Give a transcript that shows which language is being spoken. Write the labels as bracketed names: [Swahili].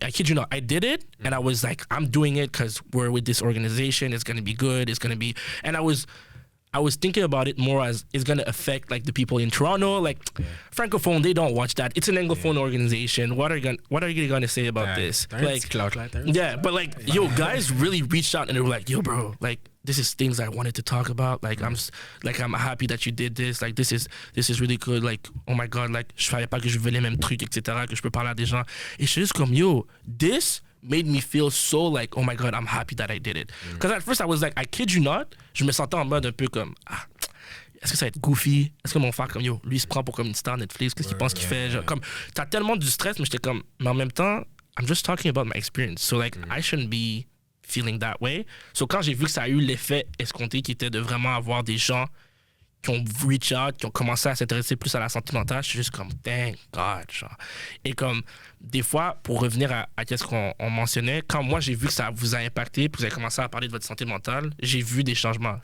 [English] I kid you not, I did it and I was like, I'm doing it because we're with this organization, it's gonna be good, it's gonna be, and I was thinking about it more as it's gonna affect like the people in Toronto, like Francophone, they don't watch that. It's an Anglophone organization. What are you gonna say about this? Like, yeah, but like, yo, guys really reached out and they were like, yo, bro, like this is things I wanted to talk about. Like I'm happy that you did this. Like this is really good. Like, oh my God, like [French] je savais pas que je veux les mêmes trucs, etc. Que je peux parler à des gens. Et je suis juste comme, [English] yo, this made me feel so like, oh my God, I'm happy that I did it. Because at first I was like, I kid you not, [French] je me sentais en mode un peu comme, est-ce que ça va être goofy? Est-ce que mon frère comme, yo, lui il se prend pour comme une star Netflix, qu'est-ce qu'il pense qu'il fait? Genre, comme, t'as tellement du stress, mais j'étais comme, mais en même temps, [English] I'm just talking about my experience. So like, I shouldn't be feeling that way. [French] So quand j'ai vu que ça a eu l'effet escompté qui était de vraiment avoir des gens qui ont reach out, qui ont commencé à s'intéresser plus à la santé mentale, je suis juste comme, [English] thank God, [French] genre. Et comme, des fois, pour revenir à ce qu'on mentionnait, quand moi j'ai vu que ça vous a impacté, puis vous avez commencé à parler de votre santé mentale, j'ai vu des changements.